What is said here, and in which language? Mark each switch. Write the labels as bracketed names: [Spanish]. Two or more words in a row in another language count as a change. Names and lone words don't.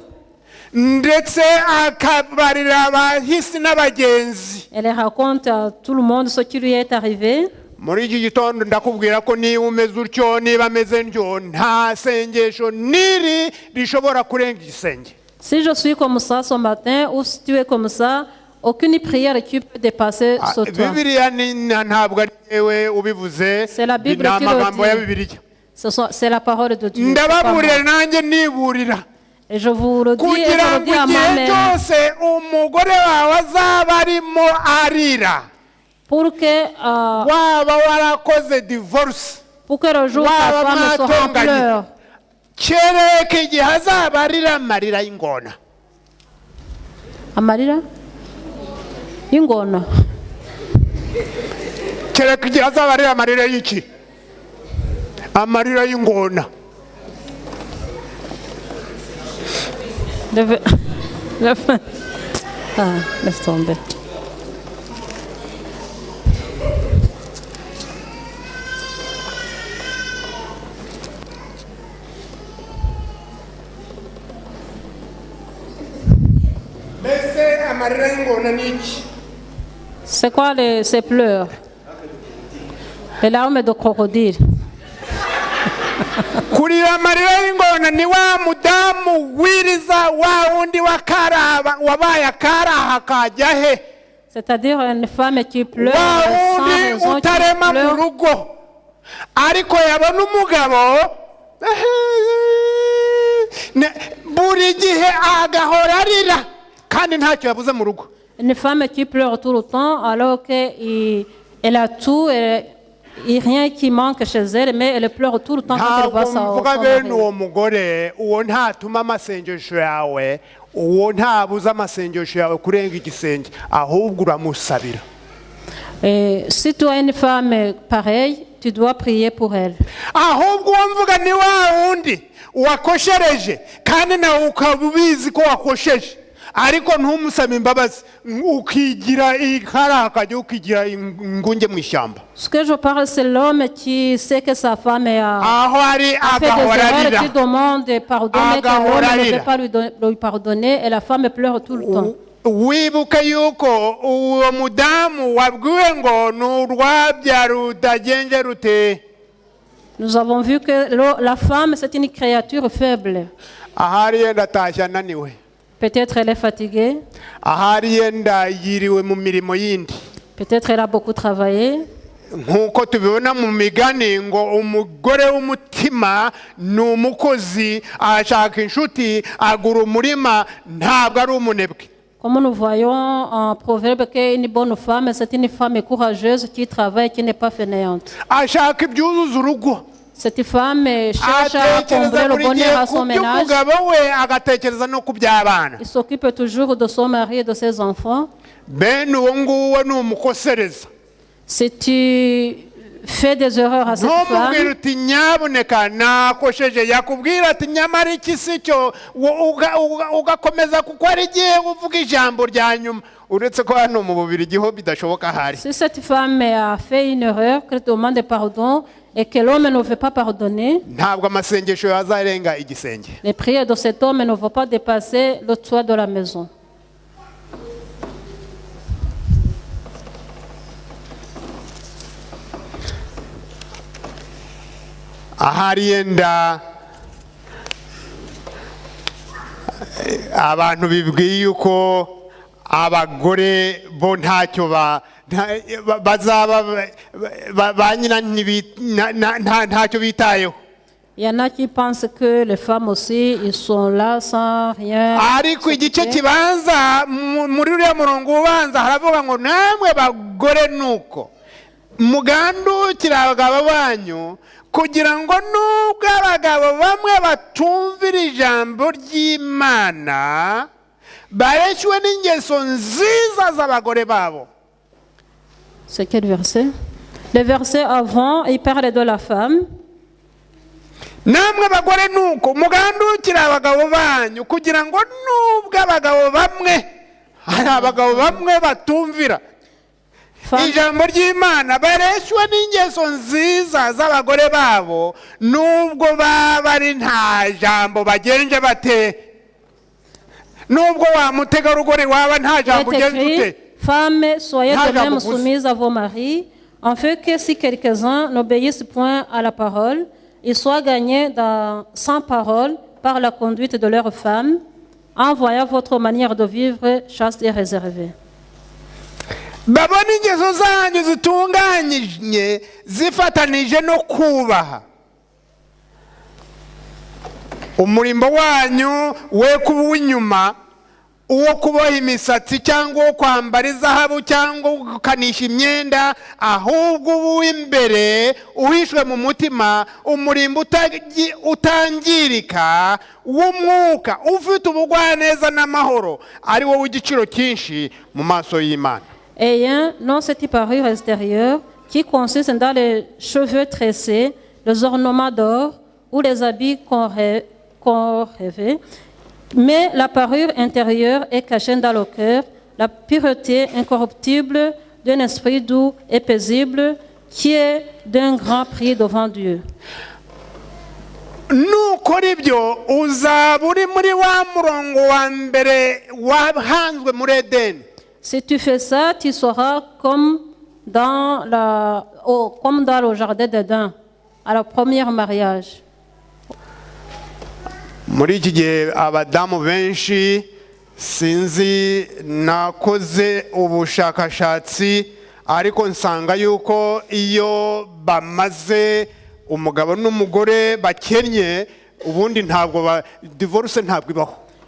[Kinyarwanda] Ndetse akabarira abahisi n'abagenzi. [French] Elle raconte à tout le monde ce qui lui est arrivé. [Kinyarwanda] Muri iki gitondo ndakubwira ko niba umeze utyo, niba ameze ntyo, nta sengesho niri rishobora kurenga igisenge. [French] Si je suis comme ça ce matin, ou si tu es comme ça, aucune prière qui peut dépasser ce toi. [Kinyarwanda] Bibiliya ntabwo ari yewe ubivuze. [French] C'est la Bible qui [Kinyarwanda] Amagambo ya [French] le dit. [Kinyarwanda] Bibiliya. [French] C'est la parole de Dieu. [Kinyarwanda] Ndababurira nanjye niburira. [French] Et je vous le dis et je [Kinyarwanda] Kugira [French] le [Kinyarwanda] ngo [French] dis à [Kinyarwanda] igihe [French] moi-même. [Kinyarwanda] cyose umugore wawe azaba arimo arira, [French] Pour que [Kinyarwanda] waba warakoze divorce, [French] le jour où ta femme sera en pleurs, [Kinyarwanda] kereka igihe azaba arira amarira y'ingona. amarira y'ingona. Kereka igihe azaba arira amarira y'iki? Amarira y'ingona. [French] Laisse tomber. [Kinyarwanda] Mbese amarira y'ingona ni iki? [French] C'est quoi ces pleurs? Les larmes de crocodile. [Kinyarwanda] Kurira amarira y'ingona ni wa mudamu wiriza wa wundi wabaye akaraha kajya he? [French] C'est-à-dire une femme qui pleure [Kinyarwanda] Wa [French] sans [Kinyarwanda] wundi [French] raison, qui [Kinyarwanda] utarema mu [French] pleure. [Kinyarwanda] rugo ariko yabona umugabo buri gihe agahora arira kandi ntacyo yabuze mu rugo. [French] Une femme qui pleure tout le temps alors qu'elle a tout et rien qui manque chez elle, mais elle pleure tout le temps quand elle voit [Kinyarwanda] ntabwo [French] son [Kinyarwanda] mvuga bene [French] mari. [Kinyarwanda] uwo mugore uwo ntatuma amasengesho yawe uwo ntabuza amasengesho yawe kurenga igisenge ahubwo uramusabira. [French] Et si tu as une femme pareille, tu dois prier pour elle. [Kinyarwanda] ahubwo uwo mvuga ni wa wundi wakoshereje kandi nawe ukaba ubizi ko wakosheje ariko ntumusabe imbabazi ukigira ikharakajya ukigira ingunge mu ishyamba. [French] Ce que je parle, c'est l'homme qui sait que sa femme a [Kinyarwanda] aho ari [French] fait des [Kinyarwanda] agahora [French] erreurs, [Kinyarwanda] arira [French] qui demande pardon, mais que l'homme ne veut pas lui pardonner, et la femme pleure tout le temps. [Kinyarwanda] wibuke yuko uwo mudamu wabwiwe ngo ni urwabya rutagenje rute. [French] Nous avons vu que la femme, c'est une créature faible. [Kinyarwanda] ahari yenda atashye ananiwe, [French] Peut-être elle est fatiguée, [Kinyarwanda] ahari yenda yiriwe mu mirimo yindi. [French] peut-être elle a beaucoup travaillé. [Kinyarwanda] nk'uko tubibona mu migani ngo umugore w'umutima ni umukozi, ashaka inshuti, agura umurima, ntabwo ari umunebwe. [French] Comme nous voyons en proverbe qu'une bonne femme, c'est une femme courageuse qui travaille, qui n'est pas fainéante. [Kinyarwanda] ashaka ibyuzuza urugo, [French] Cette femme cherche à combler [Kinyarwanda] atekereza [French] le [Kinyarwanda] buri gihe [French] bonheur à [Kinyarwanda] ku [French] son ménage. [Kinyarwanda] by'umugabo we, agatekereza no ku by'abana. [French] Il s'occupe toujours de son mari et de ses enfants. [Kinyarwanda] bene uwo nguwo ni umukosereza. [French] Si tu fais des erreurs à cette [Kinyarwanda] ntumubwire [French] femme, [Kinyarwanda] uti nyabuneka nakosheje, yakubwira ati nyamara iki si cyo, ugakomeza kuko ari igihe uvuga ijambo rya nyuma, uretse ko hano mu Bubiligi ho bidashoboka ahari. [French] si cette femme a fait une erreur, qu'elle demande pardon et que l'homme ne veut pas pardonner, [Kinyarwanda] ntabwo amasengesho yazarenga igisenge. [French] les prières de cet homme ne vont pas dépasser le toit de la maison. [Kinyarwanda] ahari yenda abantu bibwiye yuko abagore bo ntacyo bazaba ba nyina ntacyo bitayeho. [French] Il y en a qui pensent que les femmes aussi, ils sont là sans rien. [Kinyarwanda] ariko igice kibanza muri uriya murongo ubanza haravuga ngo namwe bagore nuko mugandukira abagabo banyu kugira ngo nubwo abagabo bamwe batumvira ijambo ry'Imana bareshywe n'ingeso nziza z'abagore babo. [French] C'est quel verset? Le verset avant, il parle de la femme. [Kinyarwanda] namwe bagore nuko mugandukira abagabo banyu kugira ngo nubwo abagabo bamwe hari abagabo bamwe batumvira ijambo ry'Imana bareshywe n'ingeso nziza z'abagore babo nubwo baba ari nta jambo bagenje bate. nubwo wa mutegarugori waba nta jambo ugenje ute. [French] Femmes, soyez [Kinyarwanda] Nta [French] de même [Kinyarwanda] jambo gusa. [French] soumises à vos maris, en fait que si quelques-uns n'obéissent point à la parole, ils soient gagnés sans parole par la conduite de leurs femmes, en voyant votre manière de vivre chaste et réservée. [Kinyarwanda] babona ingeso zanyu zitunganyije zifatanije no kubaha umurimo wanyu, we kuba uw'inyuma, uwo kuboha imisatsi cyangwa uwo kwambara izahabu cyangwa gukanisha imyenda, ahubwo uba uw'imbere uhishwe mu mutima, umurimbo utangirika w'umwuka, ufite ubugwaneza n'amahoro, ari wowe w'igiciro cyinshi mu maso y'Imana. [French] Ayant non cette parure extérieure qui consiste dans les cheveux tressés, les ornements d'or ou les habits qu'on rêvait, mais la parure intérieure est cachée dans le cœur, la pureté incorruptible d'un esprit doux et paisible qui est d'un grand prix devant Dieu. [Kinyarwanda] nukora ibyo uzaba uri muri wa murongo wa mbere wahanzwe muri Edeni. [French] Si tu fais ça, tu seras comme dans le jardin d'Éden, à la première mariage. [Kinyarwanda] muri iki gihe abadamu benshi sinzi nakoze ubushakashatsi ariko nsanga yuko iyo bamaze umugabo n'umugore bakennye ubundi ntabwo divorce ntabwo ibaho.